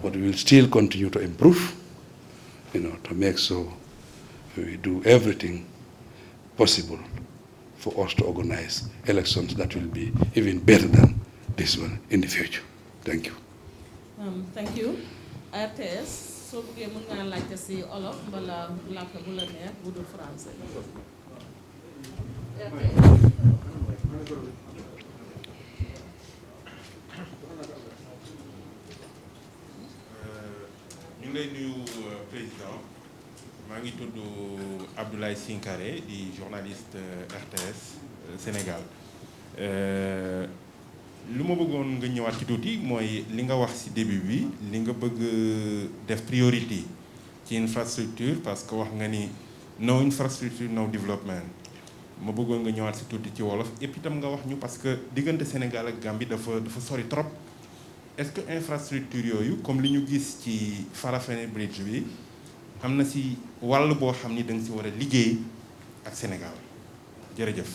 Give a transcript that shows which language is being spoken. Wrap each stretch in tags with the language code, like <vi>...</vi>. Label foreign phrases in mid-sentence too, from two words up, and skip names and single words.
<en>but we will still continue to improve, to make sure we do everything possible for us to organize elections that will be even better than this one in the future. Thank you. Thank you. RTS.</en> <wo>So bëggee mën nga laajte ci olof mbala làkk bu la neex bu dul français. ñu ngi lay nuyu président maa ngi tudd Abdoulaye Sinkaré di journaliste RTS Sénégal lu ma bëggoon nga ñëwaat ci tuuti mooy li nga wax ci début bi li nga bëgg def priorité ci infrastructure</wo> <fr>parce que</fr> <wo>wax nga ni</wo> <en>no infrastructure no development</en> <wo>ma bëggoon nga ñëwaat ci tuuti ci wolof</wo> <fr>et puis</fr> <wo>tam nga wax ñu parce que diggante Sénégal ak Gambie dafa sori</wo> <fr>trop est-ce que</fr> <wo>infrastructure yooyu comme li ñu gis ci Farafenni Bridge bi am na ci wàll boo xam ni da nga ci war a liggéey ak Sénégal jërëjëf.</wo>